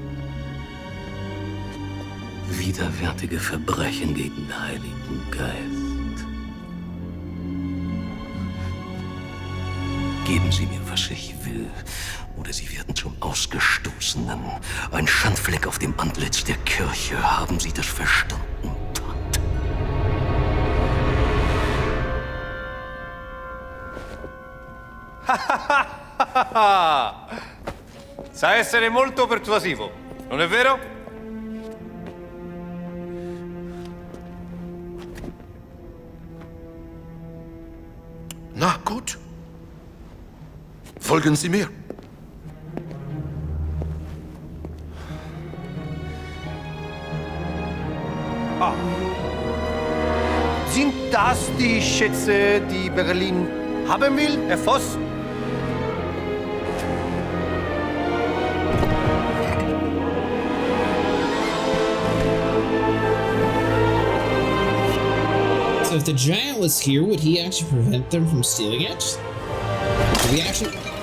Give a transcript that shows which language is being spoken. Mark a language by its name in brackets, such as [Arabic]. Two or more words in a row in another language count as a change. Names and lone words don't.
[German] Widerwärtige Verbrechen gegen den Heiligen Geist. Geben Sie mir, was ich will, oder Sie werden zum Ausgestoßenen. Ein Schandfleck auf dem Antlitz der Kirche. Haben Sie das verstanden, Pater? [Italian] Sa essere molto persuasivo, non è vero? [German] Na gut. Folgen Sie mir. Sind das die Schätze, die Berlin haben will, Herr Voss? [English] So if the giant was here, would he actually prevent them from stealing it? Did we actually...